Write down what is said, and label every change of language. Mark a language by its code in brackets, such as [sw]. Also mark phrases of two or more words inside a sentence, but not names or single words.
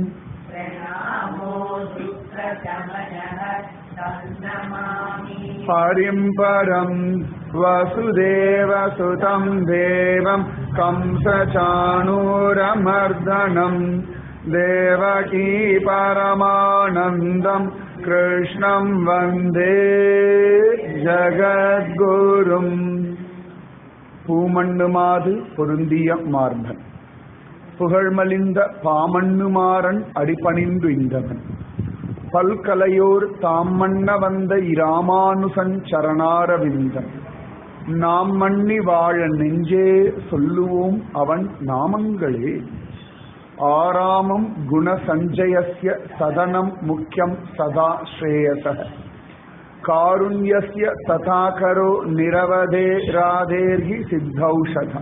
[sa] हरिं परं वसुदेवसुतं देवं कंसचाणूरमर्दनं देवकी परमानन्दं कृष्णं वन्दे जगद्गुरुम् [ta] பூமண்ணுமாது பொருந்திய மார்பன் புகழ்மலிந்த பாமண்ணுமாறன் அடிபணிந்து இந்தவன் பல்கலையோர் தாம் மன்ன வந்த இராமானுசன் சரணாரவிந்தன் நாம் மன்னி வாழ நெஞ்சே சொல்லுவோம் அவன் நாமங்களே [sa] आरामं गुणसञ्चयस्य सदनं मुख्यं सदा श्रेयसः कारुण्यस्य तथाकरो निरवधे राधेर्हि चित्तौषधम्